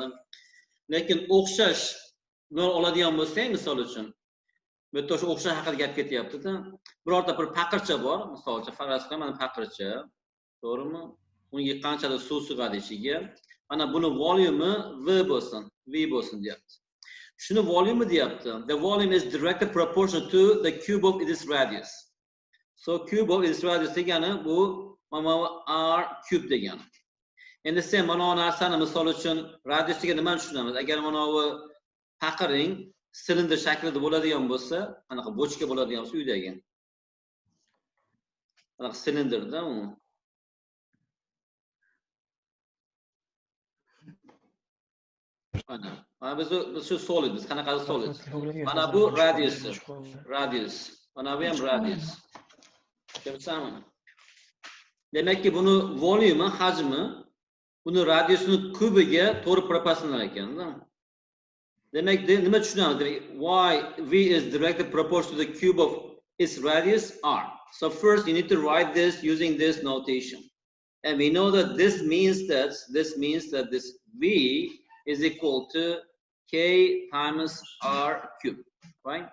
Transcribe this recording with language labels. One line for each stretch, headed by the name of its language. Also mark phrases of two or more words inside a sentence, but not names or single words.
Uzbek: Lekin o'xshash nol oladigan bo'lsang, misol uchun, bu yerda o'sha o'xshash haqida gap ketyapti-da. Birorta bir paqircha bor, misol uchun faraz qilaman, mana paqircha, to'g'rimi? Unga qanchadir suv sig'adi ichiga. Mana buni volyumi V bo'lsin, V bo'lsin deyapti. Shuni volyumi deyapti.
English: The volume is directly proportional to the cube of its radius. So cube of its radius
Uzbek: degani bu r cube degani. Endi sen mana bu narsani misol uchun radiusiga nima tushunamiz? Agar mana bu paqiring silindr shaklida bo'ladigan bo'lsa, anaqa bochka bo'ladigan bo'lsa uydagi. Anaqa silindrda u. Mana biz shu solid, biz qanaqa solid? Mana bu radius. Mana bu ham radius. Ko'rsanmi? Demakki buni volyumi, hajmi buni radiusini kubiga to'g'ri proporsional ekan-da. Demek nima tushunamiz?
English: Demek y v is directly proportional to the cube of its radius r. So first you need to write this using this notation. And we know that this means that this v is equal to k times r cubed, right?